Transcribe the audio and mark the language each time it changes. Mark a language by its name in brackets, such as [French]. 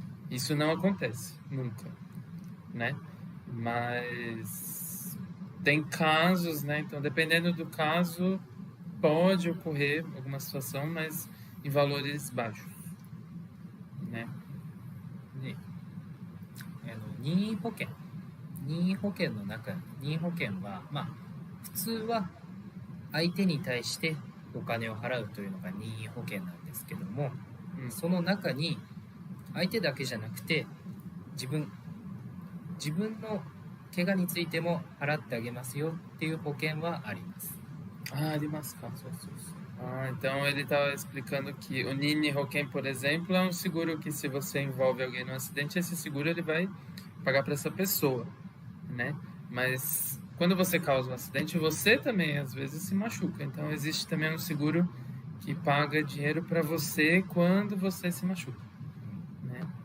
[Portuguese] Isso não acontece, nunca, né? Mas tem casos, né? Então, dependendo do caso, pode ocorrer alguma situação, mas em valores baixos, né? [Japanese] 任意保険の中、任意保険は普通は相手に対してお金を払うというのが任意保険なんですけども、その中に相手だけじゃなくて自分の怪我についても払ってあげますよっていう保険はあります。ありますか。 [Portuguese] Então ele estava explicando que o Nini Hoken, por exemplo, é um seguro que se você envolve alguém num acidente, esse seguro ele vai pagar para essa pessoa, né? Mas quando você causa um acidente, você também às vezes se machuca. Então existe também um seguro que paga dinheiro para você quando você se machuca, né?